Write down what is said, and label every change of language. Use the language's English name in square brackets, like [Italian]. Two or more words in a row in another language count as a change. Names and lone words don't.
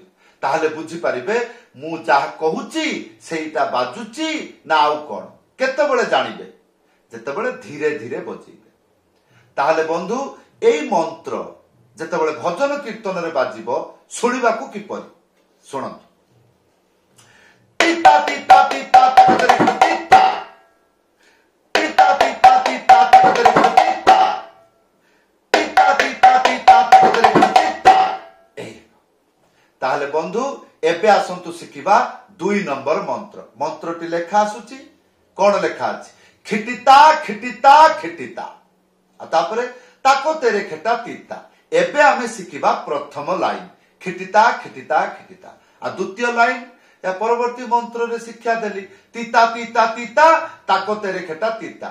[Odia] ତାହାଲେ ବୁଝି ପାରିବେ ମୁ ଯା କହୁଛି ସେଇଟା ବାଜୁଛି ନା ଆଉ କୋଣ କେତେବେଳେ ଜାଣିବେ ଯେତେବେଳେ ଧୀରେ ଧୀରେ ବଜେଇବେ। ତାହାଲେ ବନ୍ଧୁ ଏଇ ମନ୍ତ୍ର ଯେତେବେଳେ ଭଜନ କୀର୍ତ୍ତନ ରେ ବାଜିବ ଶୁଣିବାକୁ କିପରି ଶୁଣନ୍ତୁ। तीता तीता तीता तकदरी तीता तीता तीता तीता तकदरी तीता तीता तीता तीता तकदरी तीता। ତାହାଲେ ବନ୍ଧୁ ଏବେ ଆସନ୍ତୁ ଶିଖିବା 2 ନମ୍ବର ମନ୍ତ୍ର। ମନ୍ତ୍ରଟି ଲେଖା ଆସୁଛି। କଣ ଲେଖା ଅଛି? खिटिता खिटिता खिटिता आ तापरे ताको तेरे खेटा तीता। ଏବେ ଆମେ ଶିଖିବା ପ୍ରଥମ ଲାଇନ ଖିଟିତା ଖିଟିତା ଖିଟିତା ଆ ଦ୍ୱିତୀୟ ଲାଇନ ଯା ପରବର୍ତ୍ତୀ ମନ୍ତ୍ର ରେ ଶିକ୍ଷା ଦେଲି ତୀତା ତୀତା ତୀତା ତାକୋ ତେରେ ଖେଟା ତୀତା।